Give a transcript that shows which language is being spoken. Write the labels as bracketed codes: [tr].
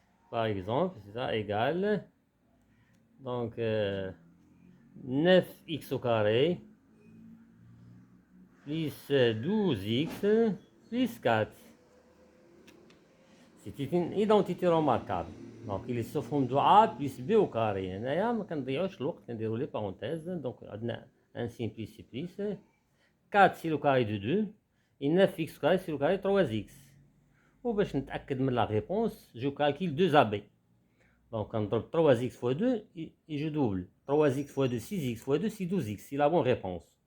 [fr] Par exemple, c'est ça, égale, donc 9x au carré, plus 12x, plus 4. C'est une identité remarquable. Donc, il est sous forme de a plus b au carré. [ar] هنايا ما كنضيعوش الوقت كنديرو لي parenthèses. [fr] Donc, عندنا un signe plus plus. 4 c'est le carré de 2. Et 9x au carré c'est le carré de 3x. [ar] وباش نتأكد من [fr] la réponse, je calcule 2ab. Donc, on drop 3x fois 2 et je double. 3x fois 2, 6x fois 2, c'est 12x. C'est la bonne réponse.